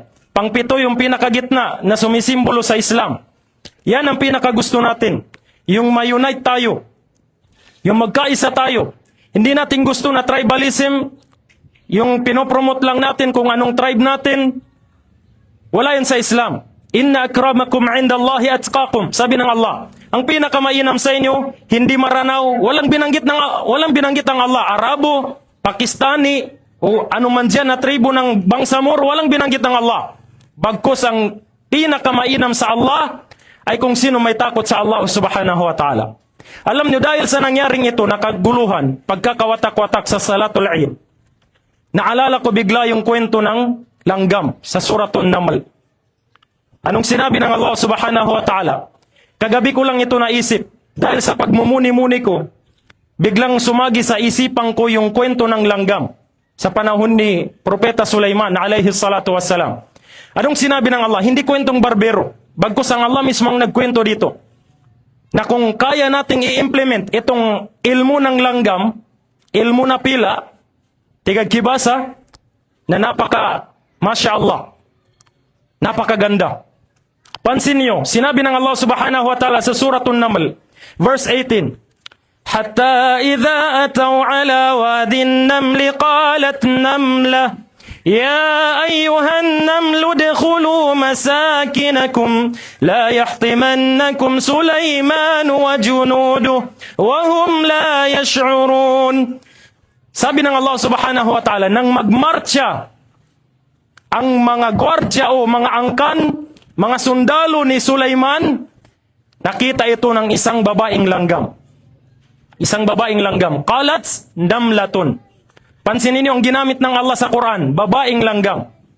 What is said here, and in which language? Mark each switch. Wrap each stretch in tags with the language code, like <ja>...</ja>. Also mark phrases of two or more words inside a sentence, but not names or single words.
<tl>Pang-7 yung pinakagitna na sumisimbolo sa Islam. Yan ang pinakagusto natin. Yung ma-unite tayo. Yung magkaisa tayo. Hindi natin gusto na tribalism. Yung pinopromote lang natin kung anong tribe natin. Wala yan sa Islam.</tl> <ar>إن أكرمكم عند الله أتقاكم.</ar> <tl>Sabi ng Allah, ang pinakamainam sa inyo, hindi Maranao, walang binanggit ang Allah, Arabo, Pakistani, o anuman dyan na tribo ng Bangsamoro, walang binanggit ng Allah. Bagkus ang pinakamainam sa Allah ay kung sino may takot sa Allah</tl> <ar>سبحانه وتعالى.</ar> <tl>Alam nyo, dahil sa nangyaring ito, nakaguluhan, pagkakawatak-watak sa Salatul Eid, naalala ko bigla yung kwento ng langgam sa Suratul Naml. Anong sinabi ng Allah</tl> <ar>سبحانه وتعالى?</ar> <tl>Kagabi ko lang ito naisip. Dahil sa pagmumuni-muni ko, biglang sumagi sa isipan ko yung kwento ng langgam sa panahon ni Propeta Sulaiman</tl> <ar>عليه الصلاة والسلام.</ar> <tl>Anong sinabi ng Allah? Hindi kwentong barbero. Bagkus ang Allah mismo ang nagkwento dito. Na kung kaya nating i-implement itong ilmu ng langgam, ilmu na pila, tigagkibasa, na</tl> <ar>ما شاء الله,</ar> <tl>napakaganda. Pansin niyo, sinabi ng Allah</tl> <ar>سبحانه وتعالى</ar> <tl>sa Suratul Naml, verse 18,</tl> <ar>حتى إذا أتوا على واد النمل قالت نملة يا أيها النمل ادخلوا مساكنكم لا يحطمنكم سليمان وجنوده وهم لا يشعرون.</ar> <tl>Sabi ng Allah</tl> <ar>سبحانه وتعالى,</ar> <tl>nang magmarcha ang mga gwardya o mga angkan, mga sundalo ni Sulaiman, nakita ito ng isang babaeng langgam. Isang babaeng langgam.</tl> <ar>قالت نملة.</ar> <tl>Pansinin niyo ang ginamit ng Allah sa Quran, babaeng langgam.</tl>